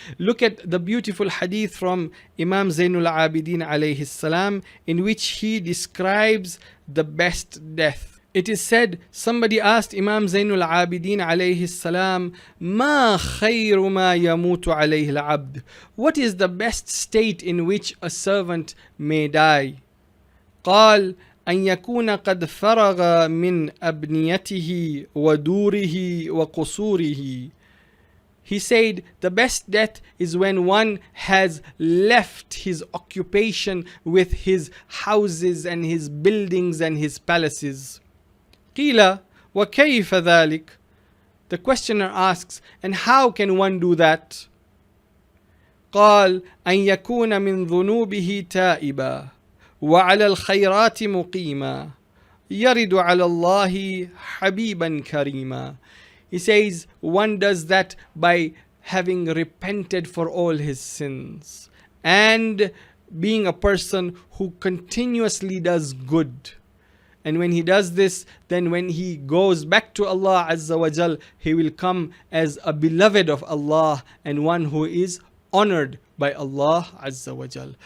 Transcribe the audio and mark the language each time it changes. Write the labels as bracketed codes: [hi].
[en] Look at the beautiful hadith from Imam Zainul Abidin alayhi salam, in which he describes the best death. It is said, somebody asked Imam Zainul Abidin alayhi salam, [ar] Ma khayru ma yamutu alayhi al-abd. [en] What is the best state in which a servant may die? [ar] قال أن يكون قد فرغ من أبنيته ودوره وقصوره. [en] He said the best death is when one has left his occupation with his houses and his buildings and his palaces. [ar] قيل وكيف ذلك? [en] The questioner asks, and how can one do that? [ar] قال أن يكون من ذنوبه تائبا وعلى الخيرات مقيما يرد على الله حبيبا كريما. [en] He says one does that by having repented for all his sins and being a person who continuously does good. And when he does this, then when he goes back to Allah Azza wa Jal, he will come as a beloved of Allah and one who is honored by Allah Azza wa Jal.